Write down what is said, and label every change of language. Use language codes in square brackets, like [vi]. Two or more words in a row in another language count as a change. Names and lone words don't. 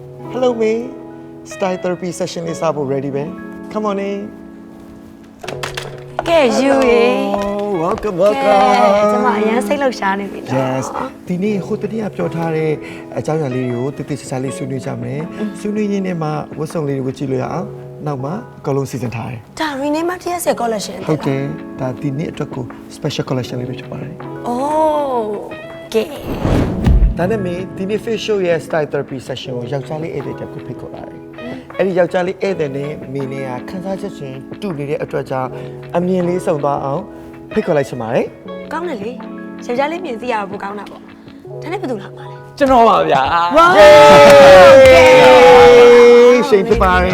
[en] Hello me Style therapy session is up ready man Come on in [my] ကဲယူရေ [en] Welcome [my] ကဲကျွန်မအရင်စိတ်လှုပ်ရှားနေပြီနော် Yes ဒီနေ့ဟိုတနေ့ကပြောထားတဲ့အကြောင်းအရာလေးတွေကိုတိတိကျကျလေးဆွေးနွေးကြမယ်ဆွေးနွေးရင်းနဲ့မှဝတ်စုံလေးတွေကိုကြည့်လို့ရအောင်နောက်မှအကုန်လုံးစီစဉ်ထားတယ် [en] ဒါ rename TS collection [my] ဟုတ်တယ်ဒါဒီနေ့အတွက်ကို [en] special collection [my] လေးပဲဖြစ်ပါတယ် အိုးကဲ ဒါနဲ့မင်းဒီနေ့ facial ရဲ့ [en] style therapy session [my] ကိုယောက်ျားလေးဧည့်သည်တက်ကိုဖိတ်ခေါ်လာတယ်အဲ့ဒီယောက်ျားလေးဧည့်သည်နဲ့မင်းနဲ့ကခန်းစားချက်ချင်းတူနေတဲ့အတွက်ကြောင့်အမြင်လေးစုံသွားအောင်ဖိတ်ခေါ်လိုက်ချင်ပါတယ် ကောင်းတယ်လေယောက်ျားလေးမြင်သိရတော့ပိုကောင်းတာပေါ့ဒါနဲ့ဘယ်သူလာမှာလဲ ကျွန်တော်ပါဗျာ ဝါ ရှိန်ဖြစ်ပါတယ်